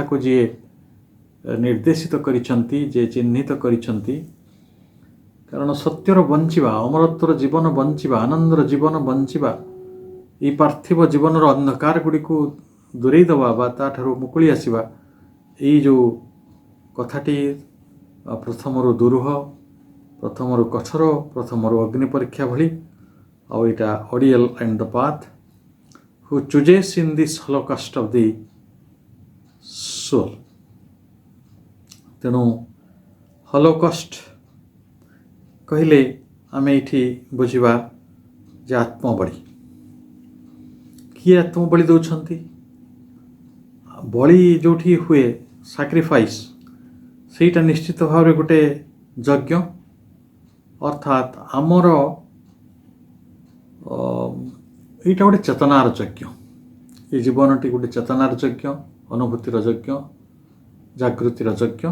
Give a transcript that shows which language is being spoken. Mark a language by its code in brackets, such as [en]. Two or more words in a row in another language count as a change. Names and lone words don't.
[or] କୋ ଜୀ ନିର୍ଦ୍ଦେଶିତ କରିସନ୍ତି ଯେ ଚିହ୍ନିତ କରିସନ୍ତି କାରଣ ସତ୍ୟର ବଞ୍ଚିବା ଅମରତ୍ୱର ଜୀବନ ବଞ୍ଚିବା ଆନନ୍ଦର ଜୀବନ ବଞ୍ଚିବା ଏ ପାର୍ଥିବ ଜୀବନ ଅନ୍ଧକାର ଗୁଡ଼ି କୁ ଦୂରେ ଦବା ବା ତାଠାରୁ ମୁକୁଳି ଆସିବା ଏ ଯୋ କଥାଟି ପ୍ରଥମରୁ ଦୁରୂହ ପ୍ରଥମରୁ କଠୋର ପ୍ରଥମରୁ ଅଗ୍ନି ପରୀକ୍ଷା ଭଳି ଆଉ [en] it a ordeal and the path who chooses in this holocaust of the soul. [or] ତେଣୁ ହଲୋକଷ୍ଟ କହିଲେ ଆମେ ଏଠି ବୁଝିବା ଯେ ଆତ୍ମବଳି କିଏ ଆତ୍ମବଳି ଦୌରାନ ବଳି ଯୋ ହୁଏ ସାକ୍ରିଫାଇସ ସେଟା ନିଶ୍ଚିତ ଭାବ ଗୋଟେ ଯଜ୍ଞ ଅର୍ଥାତ ଆମର ଯାହା ଗୋଟେ ଚେତନାର ଯଜ୍ଞ ଏ ଜୀବନଟି ଗୋଟେ ଚେତନାର ଯଜ୍ଞ ଅନୁଭୂତିର ଯଜ୍ଞ ଜାଗୃତିର ଯଜ୍ଞ।